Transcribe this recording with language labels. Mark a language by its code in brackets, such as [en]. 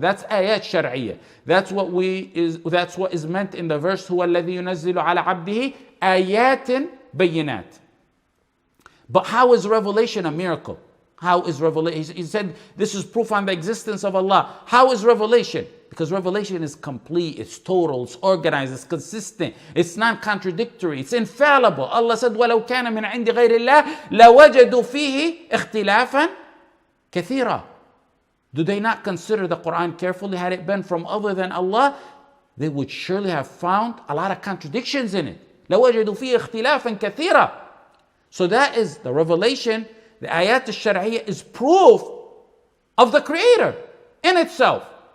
[en] That's ayat shar'iyya. That's what is meant in the verse, [ar] هو الذي ينزل على عبده آيات بينات. [en] But how is revelation a miracle? How is revelation? He said this is proof on the existence of Allah. How is revelation? Because revelation is complete, it's total, it's organized, it's consistent, it's non-contradictory, it's infallible. Allah said, [ar] وَلَوْ كَانَ مِنْ عِنْدِ غَيْرِ اللَّهِ لَوَجَدُوا فِيهِ اخْتِلَافًا كَثِيرًا. [en] Do they not consider the Quran carefully? Had it been from other than Allah, they would surely have found a lot of contradictions in it. [ar] لَوَجَدُوا فِيهِ اخْتِلَافًا كَثِيرًا. [en] So that is the revelation. The ayat al-shar'iyya is proof of the Creator in itself.